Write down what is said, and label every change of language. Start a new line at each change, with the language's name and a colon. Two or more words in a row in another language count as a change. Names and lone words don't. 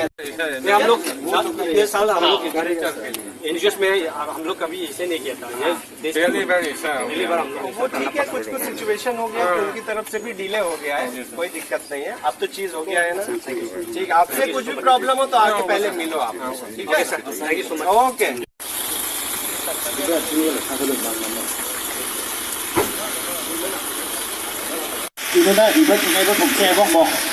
Hindi: हम लोग ये साल हम लोग के घर एनजीओ में हम लोग कभी ऐसे नहीं किया था। ये पहली बार ऐसा हो पहली गया। बार हम लोग वो ठीक है, कुछ कुछ सिचुएशन हो गया तो उनकी तरफ से भी डिले हो गया है, कोई दिक्कत नहीं है। अब तो चीज हो गया है ना, ठीक। आपसे कुछ भी प्रॉब्लम हो तो आके पहले मिलो आप, ठीक है।
English: thank you so much.
Hindi: ओके। 이거다 이거 중에도 독재해보 뭐